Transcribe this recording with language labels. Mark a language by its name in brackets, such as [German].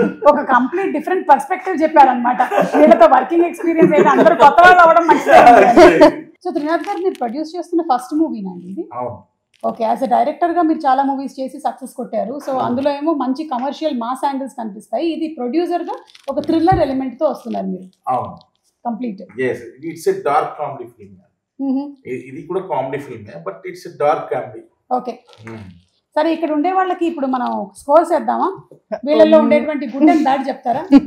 [Telugu] ఒక complete different perspective చెప్పారనమాట. వీళ్ళతో వర్కింగ్ ఎక్స్పీరియన్స్ అయితే అందరూ కొత్త వాళ్ళు అవడం మంచిది. సో త్రినాథ్ గారు, మీరు ప్రొడ్యూస్ చేస్తున్న ఫస్ట్ మూవీనండి ఇది? ఓకే, యాజ్ అ డైరెక్టర్ గా మీరు చాలా మూవీస్ చేసి సక్సెస్ కొట్టారు. సో అందులో ఏమో మంచి కమర్షియల్ మాస్ యాంగిల్స్ కనిపిస్తాయి, ఇది ప్రొడ్యూసర్ గా ఒక థ్రిల్లర్ ఎలిమెంట్ తో వస్తున్నారు మీరు. Complete. [English] yes, it's a dark comedy film. [Telugu] ఇది కూడా comedy film but it's [English] a dark comedy. [Telugu] Okay, సరే ఇక్కడ ఉండే వాళ్ళకి ఇప్పుడు మనం స్కోర్స్ వేద్దామా? వీళ్ళల్లో ఉండేటువంటి గుడ్ అండ్ బ్యాడ్ చెప్తారా?